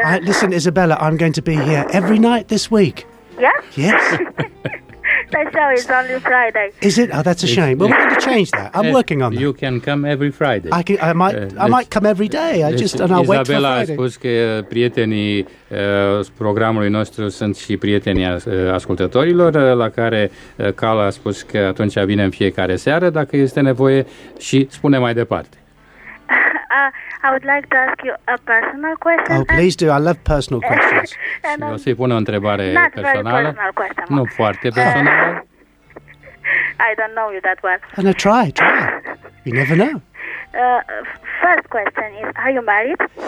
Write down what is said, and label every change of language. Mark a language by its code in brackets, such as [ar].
[en] Listen, Isabella, I'm going to be here every night this week. Yeah? Yes. The show is only Friday. Is it? Oh, that's a shame. Well, we're going to change that. I'm working on that. You can come every Friday. I might come every day. I'll wait for Friday. [ro] Isabela a spus că prietenii programului nostru sunt și prietenii ascultătorilor, la care Carl a spus că atunci vine în fiecare seară, dacă este nevoie, și spune mai departe. [en] I would like to ask you a personal question. Oh, please do. I love personal questions. [ro] O să-i pun o întrebare personală. [en] Personal question. [ro] Nu foarte personală. [en] I don't know you that well. No, try. You never know. First question is, are you married?